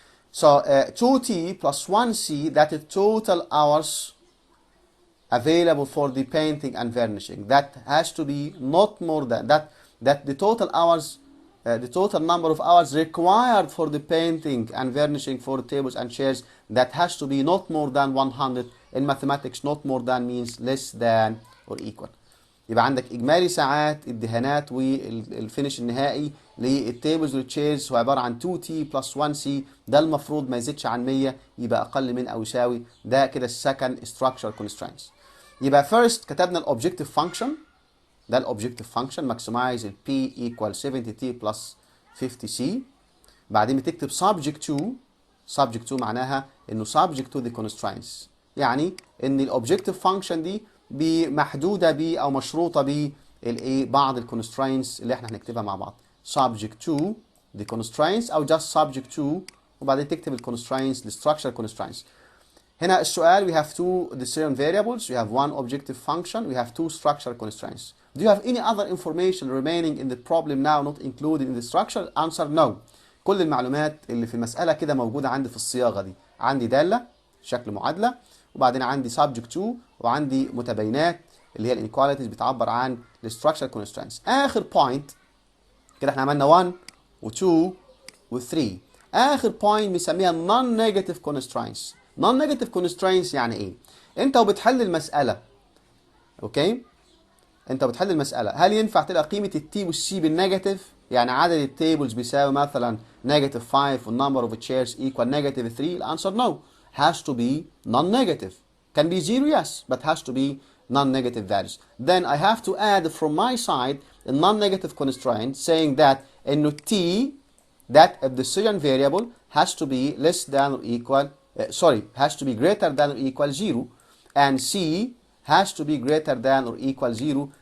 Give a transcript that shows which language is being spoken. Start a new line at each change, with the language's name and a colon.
English: So 2T plus 1C, that is total hours available for the painting and vernishing. That has to be not more than that the total hours, the total number of hours required for the painting and vernishing for tables and chairs, that has to be not more than 100. In mathematics not more than means less than or equal.
Arabic: يبقى عندك إجمالي ساعات الدهانات والفينش النهائي للتيبلز والتشيرز هو عبارة عن 2T plus 1C. ده المفروض ما يزيدش عن 100، يبقى أقل من أو يساوي.
English: ده كده السكند structural constraints.
Arabic: يبقى first كتبنا الأوبجكتيف فانكشن. ده الأوبجكتيف فانكشن maximize ال P equal 70T plus 50C. بعدين بتكتب
English: subject to. subject to
Arabic: معناها إنه
English: subject to the constraints.
Arabic: يعني ان الاوبجكتيف فانكشن دي محدوده ب او مشروطه ب بعض الكونسترينتس اللي احنا هنكتبها مع بعض.
English: subject to the constraints
Arabic: او
English: just subject to،
Arabic: وبعدين تكتب الكونسترينتس الستراكشر
English: constraints.
Arabic: هنا السؤال
English: we have 2 decision variables, we have 1 objective function, we have 2 structure constraints. Do you have any other information remaining in the problem now not included in the structure? Answer no.
Arabic: كل المعلومات اللي في المسألة كده موجودة عندي في الصياغة دي. عندي دالة شكل معادلة، وبعدين عندي subject to، وعندي متباينات اللي هي الانيكواليتيز بتعبر عن الستراكشر كونسترينتس. اخر بوينت كده احنا عملنا 1 و2 و3. اخر بوينت بنسميها non negative constraints. non negative constraints يعني ايه؟ انت وبتحل المساله، اوكي، انت بتحل المساله هل ينفع تلقى قيمه التي والسي بالنيجاتيف؟ يعني عدد التيبلز بيساوي مثلا negative 5 والنمبر اوف تشيرز
English: equal negative 3.
Arabic: الانسر
English: no. has to be non-negative. Can be 0, yes, but has to be non-negative values. Then I have to add from my side a non-negative constraint saying that in T, that a decision variable has to be less than or equal, has to be greater than or equal 0, and C has to be greater than or equal 0.